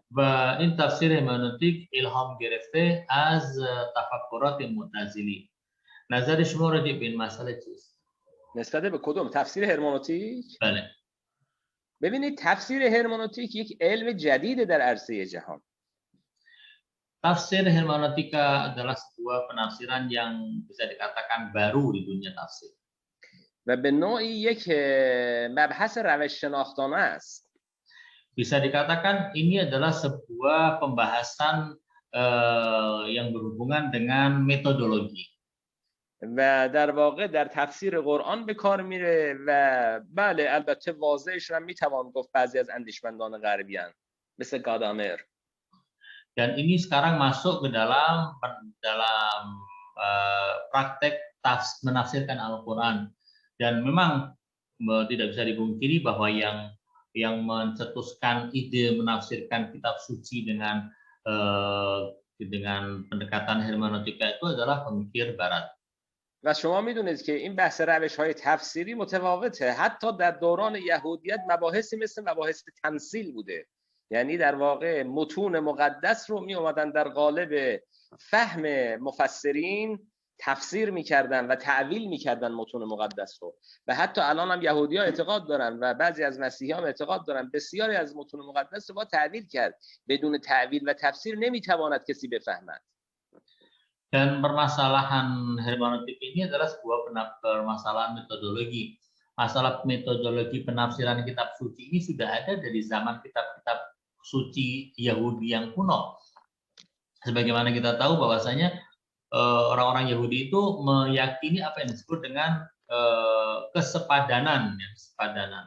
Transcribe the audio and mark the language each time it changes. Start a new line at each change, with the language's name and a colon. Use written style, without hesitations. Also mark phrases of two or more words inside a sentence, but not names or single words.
Persian: و این تفسیر هرمنوتیک الهام گرفته از تفکرات معتزلی. نظر شما راجع به این مسئله چیست؟ نسبت به کدوم؟ تفسیر هرمنوتیک؟ بله. ببینید تفسیر هرمنوتیک یک علم جدیده در عرصه جهان.
Indonesian: Tafsir hermeneutika adalah sebuah penafsiran yang bisa dikatakan baru di dunia tafsir.
Persian: و به نوعی یک مبحث روش شناختانه است.
Indonesian: Bisa dikatakan ini adalah sebuah pembahasan yang berhubungan dengan metodologi.
Persian: و در واقع در تفسیر قرآن به کار میره و بله البته واضحش هم میتوان گفت بعضی از اندیشمندان غربیان مثل گادامر.
Indonesian: Dan ini sekarang masuk ke dalam praktek menafsirkan Al-Quran. Dan memang tidak bisa dipungkiri bahwa yang mencetuskan ide menafsirkan kitab suci dengan dengan pendekatan hermeneutika itu adalah pemikir barat.
Persian: و شما میدونید که این بحث روش‌های تفسیری متفاوته. حتی در دوران یهودیت مباحثی مثل مباحث تمثیل بوده. یعنی در واقع متون مقدس رو می اومدن در قالب فهم مفسرین تفسیر میکردن و تعویل میکردن متون مقدس رو. و حتی الان هم یهودی‌ها اعتقاد دارن و بعضی از مسیحی‌ها هم اعتقاد دارن بسیاری از متون مقدس رو با تعویل کرد. بدون تعویل و تفسیر نمیتواند کسی بفهمد.
Indonesian: Dan permasalahan hermeneutik ini adalah sebuah permasalahan metodologi. Masalah metodologi penafsiran kitab suci ini sudah ada dari zaman kitab-kitab suci Yahudi yang kuno. Sebagaimana kita tahu bahwasanya orang-orang Yahudi itu meyakini apa yang disebut dengan kesepadanan, ya, kesepadanan.